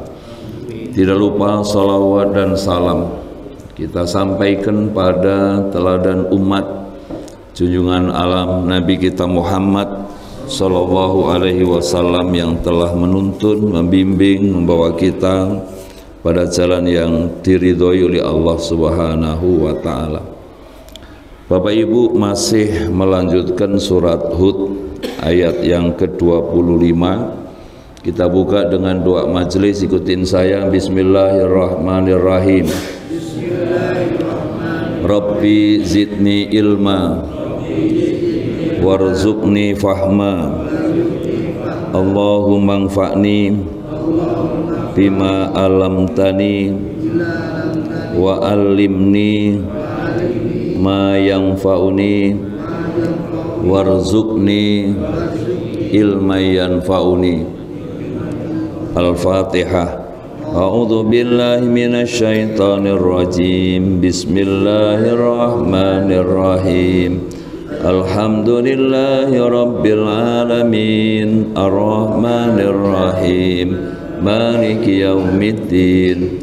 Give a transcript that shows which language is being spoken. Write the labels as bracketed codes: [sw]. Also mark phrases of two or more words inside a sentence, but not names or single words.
[id] Tidak lupa salawat dan salam kita sampaikan pada teladan umat junjungan alam Nabi kita Muhammad [ar] صلى الله عليه وسلم [id] yang telah menuntun, membimbing, membawa kita pada jalan yang diridhoi oleh [ar] الله سبحانه وتعالى. [id] Bapak Ibu, masih melanjutkan surat Hud ayat yang ke-25. Kita buka dengan doa majelis, ikutin saya. [ar] بسم الله الرحمن الرحيم. رب زدني علما وارزقني فهما اللهم انفعني بما علمتني وعلمني ما ينفعني وارزقني علما ينفعني. الفاتحة. أعوذ بالله من الشيطان الرجيم. بسم الله الرحمن الرحيم الحمد لله رب العالمين الرحمن الرحيم مالك يوم الدين.